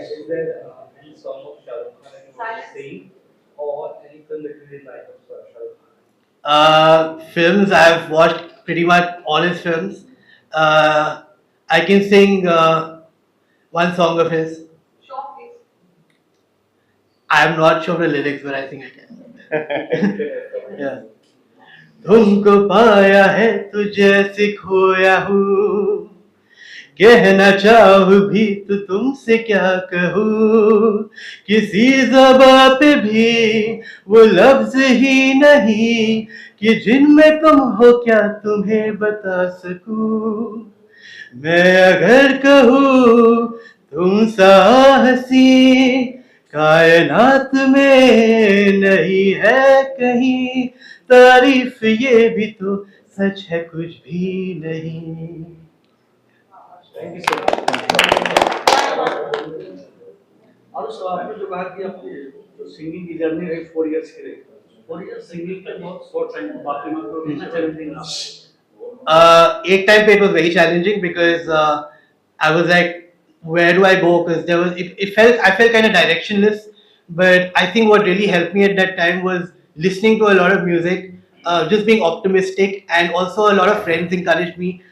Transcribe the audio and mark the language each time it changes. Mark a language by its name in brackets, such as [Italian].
[English] Is there any song of Shah Rukh Khan that you want to sing, or any film that you really like of Shah Rukh Khan? Films, I've watched pretty much all his films. Uh, I can sing one song of his. Short, please. I'm not sure the lyrics, but I think I can. Yeah. [Hindi] तुमको पाया है तुझे सिखोया हूँ कहना चाहूँ भी तो तुमसे क्या कहूँ किसी ज़बां पे भी वो लफ्ज़ ही नहीं कि जिनमें तुम हो क्या तुम्हें बता सकूँ मैं अगर कहूँ तुम सा हंसी कायनात में नहीं है कहीं तारीफ ये भी तो सच है कुछ भी नहीं. [English] Thank you so much. [Hindi] Arush, आपने जो कहा कि आपकी सिंगिंग की जर्नी रही 4 years की रही 4 years सिंगिंग का बहुत शॉर्ट टाइम बाकी में तो कितना चैलेंजिंग रहा [English] Eight time it was very challenging because I was like, where do I go? Because there was it felt I felt kind of directionless. But I think what really helped me at that time was listening to a lot of music, just being optimistic, and also a lot of friends encouraged me.